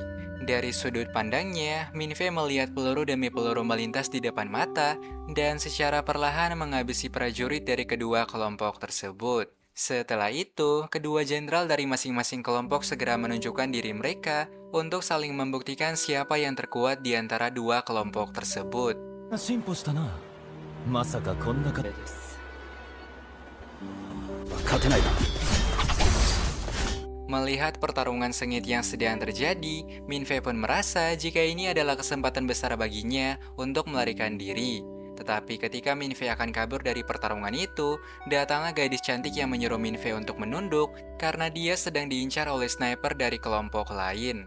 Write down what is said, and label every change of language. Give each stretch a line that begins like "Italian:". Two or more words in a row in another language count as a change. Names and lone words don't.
Indonesian: Dari sudut pandangnya, Minfei melihat peluru demi peluru melintas di depan mata dan secara perlahan menghabisi prajurit dari kedua kelompok tersebut. Setelah itu, kedua jenderal dari masing-masing kelompok segera menunjukkan diri mereka untuk saling membuktikan siapa yang terkuat di antara dua kelompok tersebut.
Japanese: 進歩したな。まさかこんなかです。勝てないな。
Indonesian: Melihat pertarungan sengit yang sedang terjadi, Minfei pun merasa jika ini adalah kesempatan besar baginya untuk melarikan diri. Tetapi ketika Minfei akan kabur dari pertarungan itu, datanglah gadis cantik yang menyuruh Minfei untuk menunduk karena dia sedang diincar oleh sniper dari kelompok lain.